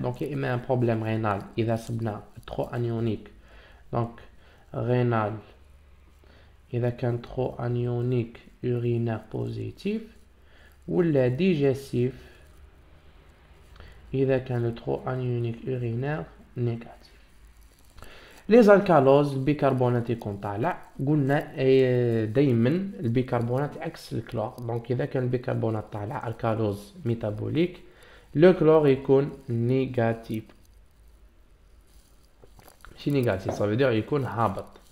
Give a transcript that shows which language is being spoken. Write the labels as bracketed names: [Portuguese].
[French] Donc il y a un problème rénal, il y a trop anionique. Donc rénal, il y a un trop anionique urinaire positif. Ou le digestif [Arabic] إذا كان [French] le trop anionique urinaire négatif. [Arabic] Les alcaloses البيكربونات يكون طالع قلنا دايما البيكربونات عكس الكلور. دونك إذا كان البيكربونات طالع [French] alcalose métabolique [Arabic] le chlore يكون négatif. ماشي négatif [French] ça veut dire [Arabic] يكون هابط.